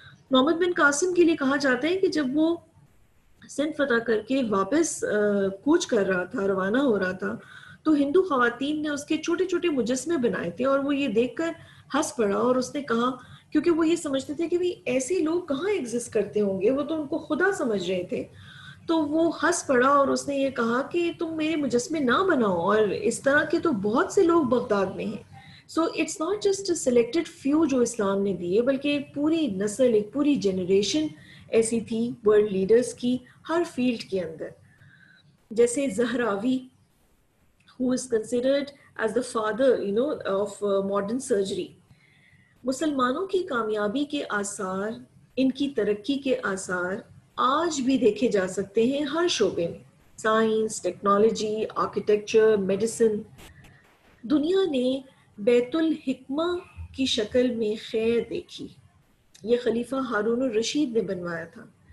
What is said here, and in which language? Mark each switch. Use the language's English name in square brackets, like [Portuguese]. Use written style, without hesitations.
[Urdu] محمد بن قاسم کے لیے کہا جاتا ہے کہ جب وہ سندھ فتح کر کے واپس کوچ کر رہا تھا، روانہ ہو رہا تھا، تو ہندو خواتین نے اس کے چھوٹے چھوٹے مجسمے بنائے تھے، اور وہ یہ دیکھ کر ہنس پڑا، اور اس نے کہا، کیونکہ وہ یہ سمجھتے تھے کہ بھی ایسے لوگ کہاں ایگزسٹ کرتے ہوں گے، وہ تو ان کو خدا سمجھ رہے تھے، تو وہ ہنس پڑا اور اس نے یہ کہا کہ تم میرے مجسمے نہ بناؤ، اور اس طرح کے تو بہت سے لوگ بغداد میں ہیں. [English] so it's not just selected few [Urdu] جو اسلام نے دیے، بلکہ ایک پوری نسل، ایک پوری جنریشن ایسی تھی ورلڈ لیڈرز کی ہر فیلڈ کے اندر. [English] جیسے Zahrawi who is considered as the father of modern surgery. [Urdu] مسلمانوں کی کامیابی کے آثار، ان کی ترقی کے آثار آج بھی دیکھے جا سکتے ہیں ہر شعبے میں، سائنس، ٹیکنالوجی، آرکیٹیکچر، میڈیسن. دنیا نے بیت الحکمہ کی شکل میں خیر دیکھی، یہ خلیفہ ہارون الرشید نے بنوایا تھا.